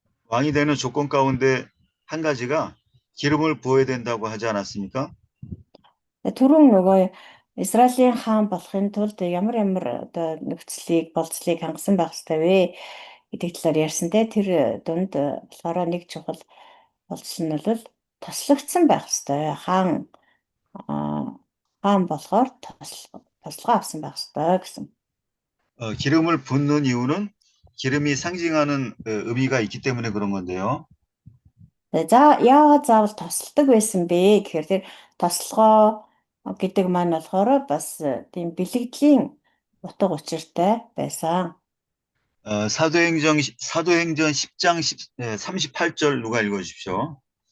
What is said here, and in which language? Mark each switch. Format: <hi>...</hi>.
<ko>왕이 되는 조건 가운데 한 가지가 기름을 부어야 된다고 하지 않았습니까?</ko> <mn>Түрүүн нөгөө Израилийн хаан болохын тулд ямар одоо нөхцөлийг болцлыг хангасан байх ёстой вэ гэдэг талаар ярьсан те тэр дунд болохоор нэг чухал болцол нь бол тослогдсон байх ёстой. Хаан болохоор тослогоо авсан байх ёстой гэсэн.</mn> <ko>기름을 붓는 이유는 기름이 상징하는 의미가 있기 때문에 그런 건데요.</ko> <mn>За яагаад заавал тосолдог байсан бэ гэхээр тэр тослогоо гэдэг маань болохоор бас тийм бэлэгдлийн утга учиртай байсан.</mn> <ko>사도행전 10장 38절 누가 읽어주십시오.</ko>